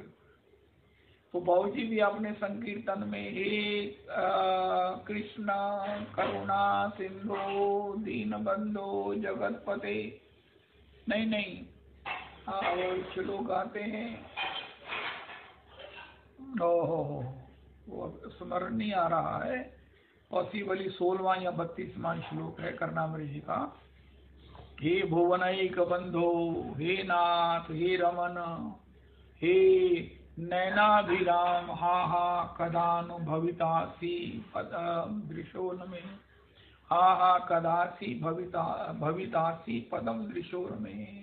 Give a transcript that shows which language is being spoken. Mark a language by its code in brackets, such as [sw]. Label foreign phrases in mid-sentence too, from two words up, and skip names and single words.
[hi] तो बाबू जी भी अपने संकीर्तन में [sa] हे कृष्ण करुणा सिंधु दीन बंधु जगतपते, [hi] नहीं वो श्लोक गाते हैं। ओहो, वो स्मरण नहीं आ रहा है। पॉसिबली 16वां या 32वां श्लोक है कर्णामृत जी का। [sa] हे भुवनैक बंधो, हे नाथ, हे रमन, हे नैनाभिराम, हा हा कदानुभवितासी पदम दृशोन में, हा हा कदासी भवितासी पदम दृशोर में।